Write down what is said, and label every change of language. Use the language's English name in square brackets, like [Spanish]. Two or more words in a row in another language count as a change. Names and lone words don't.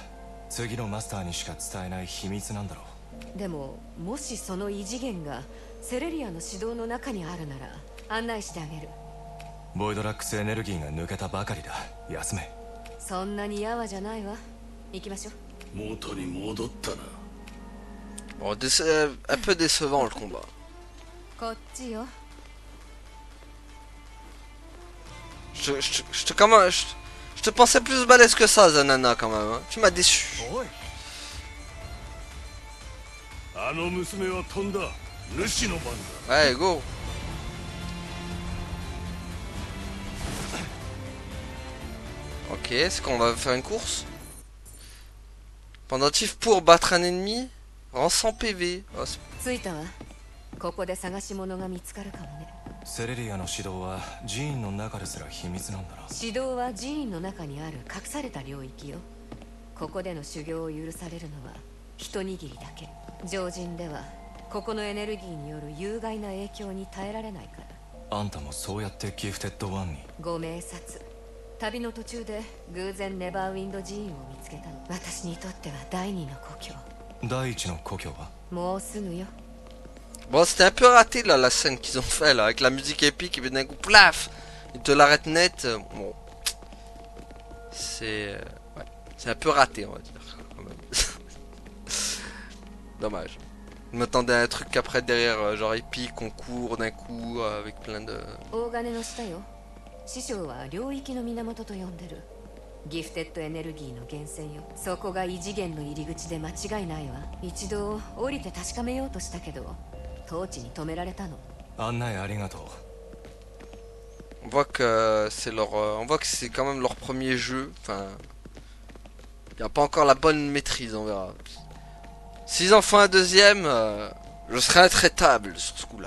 [Japanese] 次のマスターにしか伝えない秘密なんだろう。でももしその異次元がセレリアの指導の中にあるなら案内してあげる。ボイドラックスエネルギーが抜けたばかりだ。休め。そんなにやわじゃないわ。行きましょう。元に戻ったな。 [French] Bon, un peu décevant le combat. [Japanese] こっちよ。 [French] Je te pensais plus balèze que ça, Zanana, quand même. Hein. Tu m'as déçu. Ouais, go. Ok, c'est qu'on va faire une course. Pendentif pour battre un ennemi. Rend 100 PV. Oh, [Japanese] ここで探し物が見つかるかもね。セレリアの指導は寺院の中ですら秘密なんだな。指導は寺院の中にある隠された領域よ。ここでの修行を許されるのは一握りだけ。常人ではここのエネルギーによる有害な影響に耐えられないから。あんたもそうやってギフテッドワンに。ご明察。旅の途中で偶然ネバーウィンド寺院を見つけたの。私にとっては第二の故郷。第一の故郷は？もうすぐよ。 [French] Bon, c'était un peu raté là la scène qu'ils ont fait là, avec la musique épique et puis d'un coup, plaf, ils te l'arrêtent net. Bon, c'est ouais, c'est un peu raté, on va dire. Quand même. Dommage. Je m'attendais à un truc après derrière, genre épique, on court d'un coup avec plein de. [Japanese] 師匠は領域の源と呼んでる。ギフテッドエネルギーの源泉よ。そこが異次元の入り口で間違いないわ。一度降りて確かめようとしたけど。 [French] On voit que c'est leur, on voit que c'est quand même leur premier jeu. Enfin, il n'y a pas encore la bonne maîtrise, on verra. S'ils en font un deuxième, je serai intraitable sur ce coup-là.